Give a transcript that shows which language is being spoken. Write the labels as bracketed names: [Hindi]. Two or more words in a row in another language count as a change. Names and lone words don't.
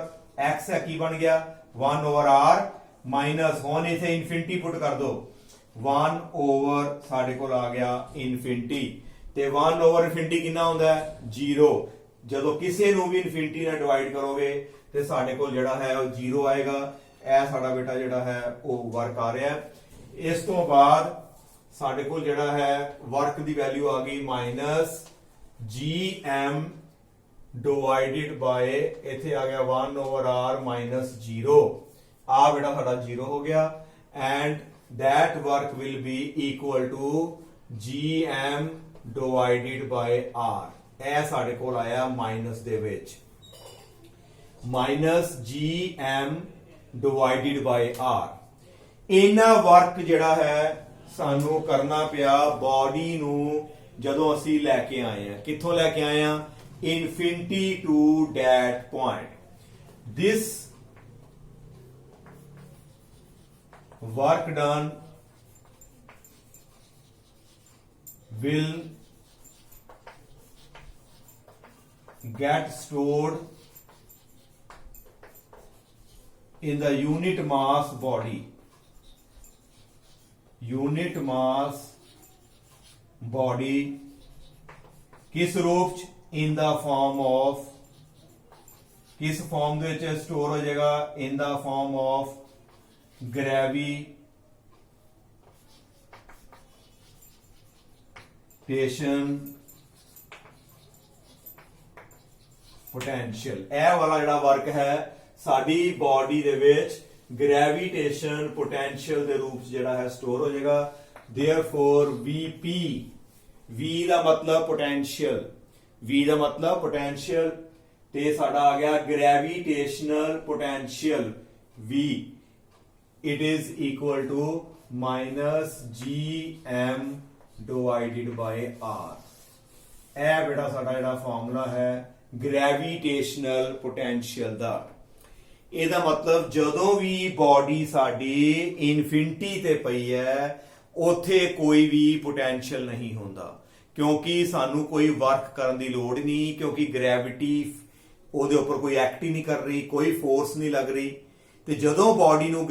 [Punjabi] x ਹੈ, ਕੀ ਬਣ ਗਿਆ 1 ਓਵਰ r, ਮਾਈਨਸ ਹੁਣ ਇਥੇ [English] infinity put [Punjabi] ਕਰ ਦੋ, 1 ਓਵਰ ਸਾਡੇ ਕੋਲ ਆ ਗਿਆ ਇਨਫਿਨਿਟੀ ਤੇ [English] 1 over infinity [Punjabi] ਕਿੰਨਾ ਹੁੰਦਾ ਹੈ 0 ਜਦੋਂ ਕਿਸੇ ਨੂੰ ਵੀ ਇਨਫਿਨਿਟੀ ਨਾਲ ਡਿਵਾਈਡ ਕਰੋਗੇ ਤੇ ਸਾਡੇ ਕੋਲ ਜਿਹੜਾ ਹੈ ਉਹ 0 ਆਏਗਾ ਇਹ ਸਾਡਾ ਬੇਟਾ ਜਿਹੜਾ ਹੈ ਉਹ ਵਰਕ ਆ ਰਿਹਾ ਹੈ ਇਸ ਤੋਂ ਬਾਅਦ ਸਾਡੇ ਕੋਲ ਜਿਹੜਾ ਹੈ ਵਰਕ ਦੀ ਵੈਲਿਊ ਆ ਗਈ [English] -gm divided by [Punjabi] ਇੱਥੇ ਆ ਗਿਆ [English] 1 over r [Punjabi] -0 ਆ ਬੇਟਾ ਸਾਡਾ 0 ਹੋ ਗਿਆ [English] and that work will be equal to gm divided by r [Punjabi] ਇਹ ਸਾਡੇ ਕੋਲ ਆਇਆ ਮਾਈਨਸ ਦੇ ਵਿੱਚ [English] -gm divided by r [Punjabi] ਇਹਨਾਂ ਵਰਕ ਜਿਹੜਾ ਹੈ ਸਾਨੂੰ ਕਰਨਾ ਪਿਆ ਬਾਡੀ ਨੂੰ ਜਦੋਂ ਅਸੀਂ ਲੈ ਕੇ ਆਏ ਆ ਕਿੱਥੋਂ ਲੈ ਕੇ ਆਏ ਆ [English] infinity to that point this work done will get stored in the unit mass body [Punjabi] ਕਿਸ ਰੂਪ ਚ [English] in the form of [Punjabi] ਕਿਸ ਫਾਰਮ ਦੇ ਵਿੱਚ ਸਟੋਰ ਹੋ ਜਾਏਗਾ [English] in the form of gravitation potential [Punjabi] ਇਹ ਵਾਲਾ ਜਿਹੜਾ ਵਰਕ ਹੈ ਸਾਡੀ ਬਾਡੀ ਦੇ ਵਿੱਚ [English] gravitation potential [Punjabi] ਦੇ ਰੂਪ ਚ ਜਿਹੜਾ ਹੈ ਸਟੋਰ ਹੋ ਜਾਏਗਾ [English] therefore vp [Punjabi] v ਦਾ ਮਤਲਬ [English] ਪੋਟੈਂਸ਼ੀਅਲ [Punjabi] ਤੇ ਸਾਡਾ ਆ ਗਿਆ [English] gravitational potential v it is equal to -gm divided by r [Punjabi] ਇਹ ਬੇਟਾ ਸਾਡਾ ਜਿਹੜਾ ਫਾਰਮੂਲਾ ਹੈ [English] gravitational potential [Punjabi] ਦਾ ਇਹਦਾ ਮਤਲਬ ਜਦੋਂ ਵੀ ਬਾਡੀ ਸਾਡੀ ਇਨਫਿਨਿਟੀ ਤੇ ਪਈ ਹੈ ਉੱਥੇ ਕੋਈ ਵੀ ਪੋਟੈਂਸ਼ੀਅਲ ਨਹੀਂ ਹੁੰਦਾ ਕਿਉਂਕਿ ਸਾਨੂੰ ਕੋਈ ਵਰਕ ਕਰਨ ਦੀ ਲੋੜ ਨਹੀਂ ਕਿਉਂਕਿ ਗ੍ਰੈਵਿਟੀ ਉਹਦੇ ਉੱਪਰ ਕੋਈ ਐਕਟ ਹੀ ਨਹੀਂ ਕਰ ਰਹੀ ਕੋਈ ਫੋਰਸ ਨਹੀਂ ਲੱਗ ਰਹੀ ਤੇ ਜਦੋਂ ਬਾਡੀ ਨੂੰ